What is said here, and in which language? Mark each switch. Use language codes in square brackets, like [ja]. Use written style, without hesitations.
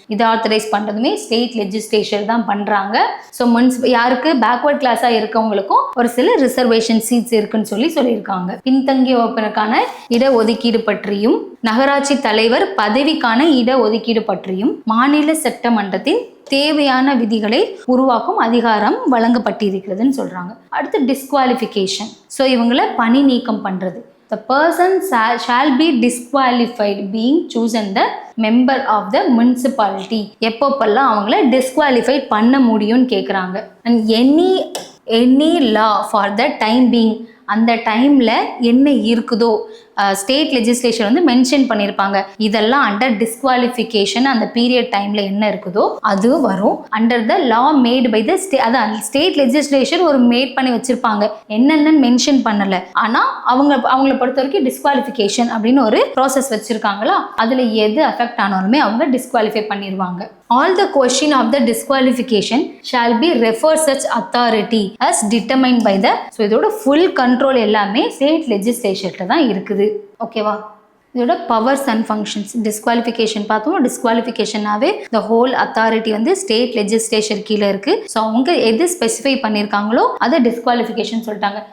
[ta] இதை authorise பண்ணுறதுமே state legislature தான் பண்ணுறாங்க. ஸோ யாருக்கு பேக்வர்ட் கிளாஸாக இருக்கவங்களுக்கும் ஒரு சில ரிசர்வேஷன் சீட்ஸ் இருக்குன்னு சொல்லியிருக்காங்க. பின்தங்கிய வகுப்பினருக்கான இடஒதுக்கீடு பற்றியும் நகராட்சி தலைவர் பதவிக்கான இடஒதுக்கீடு பற்றியும் மாநில சட்டமன்றத்தின் தேவையான விதிகளை உருவாக்கும் அதிகாரம் வழங்கப்பட்டிருக்கிறதுன்னு சொல்றாங்க. அடுத்து டிஸ்குவாலிஃபிகேஷன். ஸோ இவங்களை பணி நீக்கம் பண்றது. [en] The person shall be disqualified being chosen the member of the municipality. [ta] எப்பப்பெல்லாம் அவங்கள டிஸ்குவாலிஃபைட் பண்ண முடியும்னு கேட்குறாங்க. And any [en] law for the time being, [ta] அந்த டைமில் என்ன இருக்குதோ ஸ்டேட் லெஜிஸ்லேஷன் வந்து மென்ஷன் பண்ணியிருப்பாங்க. இதெல்லாம் அண்டர் டிஸ்குவாலிஃபிகேஷன், அந்த பீரியட் டைமில் என்ன இருக்குதோ அது வரும். Under the law made by the அதான் ஸ்டேட் லெஜிஸ்லேஷன் ஒரு மேட் பண்ணி வச்சிருப்பாங்க, என்னென்னு மென்ஷன் பண்ணலை. ஆனால் அவங்கள பொறுத்த வரைக்கும் டிஸ்குவாலிஃபிகேஷன் அப்படின்னு ஒரு ப்ராசஸ் வச்சுருக்காங்களா, அதில் எது அஃபெக்ட் ஆனாலுமே அவங்க டிஸ்குவாலிஃபை பண்ணிடுவாங்க. [en] All the question of the disqualification shall be refer such authority as determined by the. [ta] So இதோட ஃபுல் கண்ட்ரோல் எல்லாமே ஸ்டேட் லெஜிஸ்லேச்சர்ல தான் இருக்குது. ஓகேவா? இதோட பவர்ஸ் அண்ட் ஃபங்க்ஷன்ஸ். டிஸ்குவாலிஃபிகேஷன் பார்த்தோம். டிஸ்குவாலிஃபிகேஷனாவே த ஹோல் அத்தாரிட்டி வந்து ஸ்டேட் லெஜிஸ்லேச்சர் கீழே இருக்கு. ஸோ அவங்க எது ஸ்பெசிஃபை பண்ணியிருக்காங்களோ அதை டிஸ்குவாலிஃபிகேஷன் சொல்லிட்டாங்க.